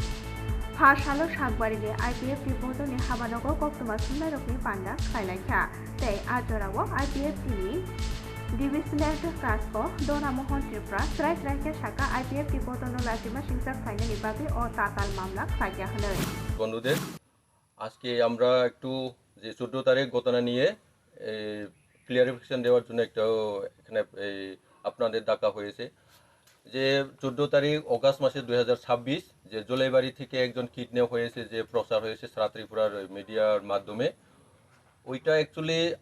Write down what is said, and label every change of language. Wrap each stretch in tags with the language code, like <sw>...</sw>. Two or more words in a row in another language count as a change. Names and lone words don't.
<trp>फासालो सागबारिनि IPF बदलनि हाबानगो कक्टमा सुनायरकनि पान्डा खायलायखा तै आजराव IPF नि डिविजनेल कास्को दना मोहन त्रिपुरा स्राय स्रायके साका IPF बदलनो लाजिमा सिंसा खायनानि बागै अ ताताल मामला खायखा हनै</trp> <bn>বন্ধুদের আজকে আমরা একটু যে 14 তারিখ ঘটনা নিয়ে ক্লিয়ারিফিকেশন দেওয়ার জন্য একটা এখানে আপনাদের ডাকা হয়েছে যে 14 তারিখ অগাস্ট মাসে 2026 যে জুলাইবাড়ি থেকে একজন কিডন্যাপ হয়েছে যে প্রচার হয়েছে সারা ত্রিপুরার মিডিয়ার মাধ্যমে ওইটা অ্যাকচুয়ালি</bn>